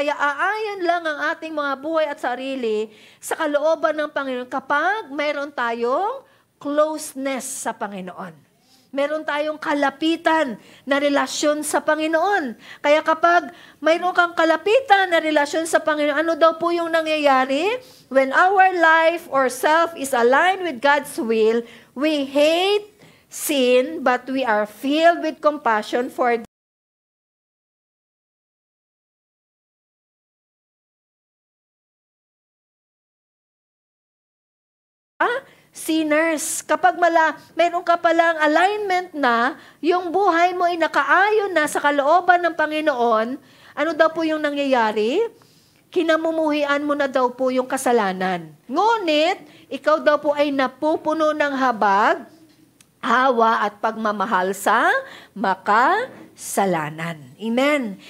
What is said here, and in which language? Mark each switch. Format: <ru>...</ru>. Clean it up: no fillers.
<tl>Kaya aayon lang ang ating mga buhay at sarili sa kalooban ng Panginoon kapag mayroon tayong closeness sa Panginoon. Meron tayong kalapitan na relasyon sa Panginoon. Kaya kapag mayroon kang kalapitan na relasyon sa Panginoon, ano daw po yung nangyayari?</tl> <en>When our life or self is aligned with God's will, we hate sin, but we are filled with compassion for sinners.</en> <tl>Kapag meron ka palang alignment na, yung buhay mo ay nakaayon na sa kalooban ng Panginoon, ano daw po yung nangyayari? Kinamumuhian mo na daw po yung kasalanan. Ngunit, ikaw daw po ay napupuno ng habag, hawa at pagmamahal sa makasalanan. Amen.</tl>